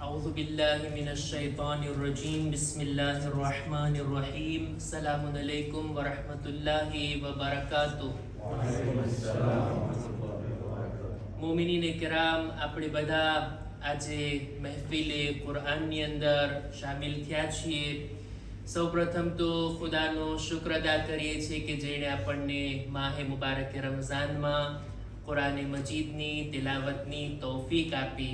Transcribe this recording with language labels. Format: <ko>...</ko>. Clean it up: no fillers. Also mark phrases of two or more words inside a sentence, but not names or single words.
<ar>أعوذ بالله من الشيطان الرجيم بسم الله الرحمن الرحيم السلام عليكم ورحمة الله وبركاته.</ar> <gu>મોમિનીન કિરામ, આપણે બધા આજે મહેફિલે કુરાનની અંદર શામિલ થયા છીએ. સૌપ્રથમ તો ખુદાનો શુક્ર અદા કરીએ છીએ કે જેણે આપણને માહે મુબારક રમઝાનમાં કુરાને મજીદની તિલાવતની તૌફીક આપી.</gu>